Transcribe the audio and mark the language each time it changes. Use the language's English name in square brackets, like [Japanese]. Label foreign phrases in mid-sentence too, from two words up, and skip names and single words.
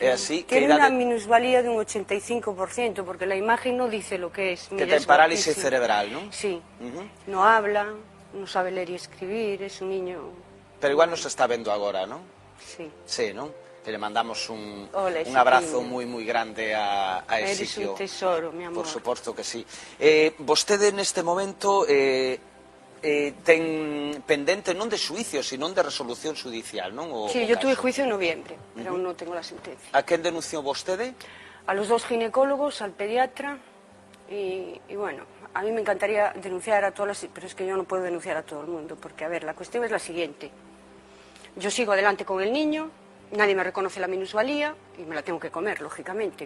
[Spanish] Tiene una minusvalía de un 85%, porque la imagen no dice lo que es. [Galician] Que ten parálisis cerebral, ¿no? [Spanish] Sí. No habla, no sabe leer y escribir, es un niño... [Galician] Pero igual nos está vendo agora, ¿no? [Spanish] Sí. Sí, ¿no? Que le mandamos un abrazo moi grande a Exiquio. Eres un tesoro, mi amor. [Galician] Por suposto que sí. Vostede neste momento ten pendente non de xuicio, sino de resolución judicial, non? [Spanish] Sí, yo tuve juicio en noviembre, pero aún no tengo la sentencia. [Galician] A quen denunciou vostede? [Spanish] A los 2 ginecólogos, al pediatra y bueno... A mí me encantaría denunciar a todas las... Pero es que yo no puedo denunciar a todo el mundo, porque, a ver, la cuestión es la siguiente. Yo sigo adelante con el niño, nadie me reconoce la minusvalía, y me la tengo que comer, lógicamente.